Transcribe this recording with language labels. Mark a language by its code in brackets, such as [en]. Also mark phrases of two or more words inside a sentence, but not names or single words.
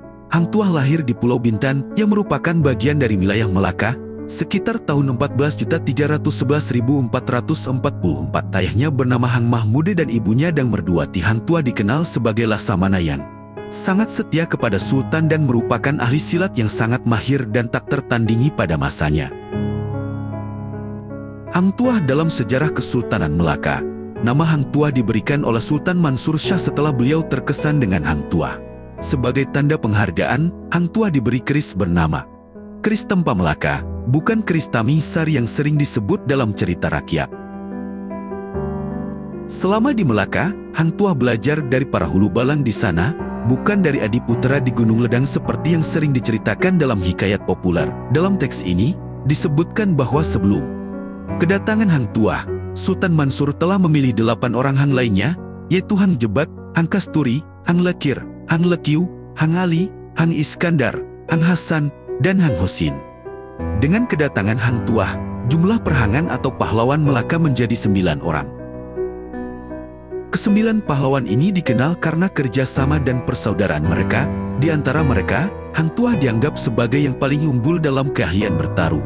[id] Hang Tuah lahir di Pulau Bintan yang merupakan bagian dari wilayah Melaka sekitar tahun 14.311.444. Ayahnya bernama Hang Mahmude dan ibunya Dang Merduati. Hang Tuah dikenal sebagai Laksamana yang sangat setia kepada Sultan dan merupakan ahli silat yang sangat mahir dan tak tertandingi pada masanya. Hang Tuah dalam sejarah Kesultanan Melaka. Nama Hang Tuah diberikan oleh Sultan Mansur Shah setelah beliau terkesan dengan Hang Tuah. Sebagai tanda penghargaan, Hang Tuah diberi keris bernama keris Tempa Melaka, bukan keris Tamingsari yang sering disebut dalam cerita rakyat. Selama di Melaka, Hang Tuah belajar dari para hulu balang di sana, bukan dari Adiputra di Gunung Ledang seperti yang sering diceritakan dalam hikayat populer. Dalam teks ini, disebutkan bahwa sebelum kedatangan Hang Tuah, Sultan Mansur telah memilih 8 orang hang lainnya, yaitu Hang Jebat, Hang Kasturi, Hang Lekir, Hang Lekiu, Hang Ali, Hang Iskandar, Hang Hasan, dan Hang Hosin. Dengan kedatangan Hang Tuah, jumlah perhangan atau pahlawan Melaka menjadi 9 orang. Ke-9 pahlawan ini dikenal karena kerjasama dan persaudaraan mereka. Di antara mereka, Hang Tuah dianggap sebagai yang paling unggul dalam keahlian bertarung.